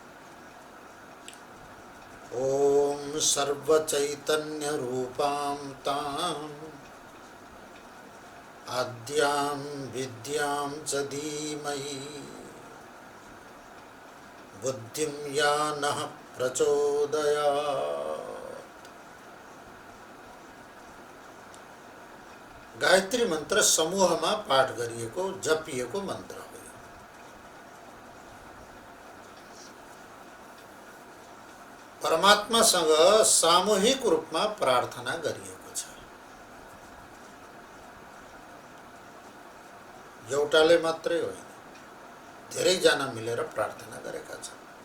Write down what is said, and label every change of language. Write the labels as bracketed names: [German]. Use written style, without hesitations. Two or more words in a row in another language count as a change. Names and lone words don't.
[Sanskrit] ओम सर्वचैतन्य रूपां तां आद्यां विद्यां च धीमहि बुद्धिं या नः प्रचोदयात्। [Nepali] गायत्री मन्त्र समूहमा पाठ गरिएको जपिएको मन्त्र हो। परमात्मासँग सामूहिक रूपमा प्रार्थना गरिएको छ। एउटाले मात्रै होइन, धेरैजना मिलेर प्रार्थना गरेका छन्।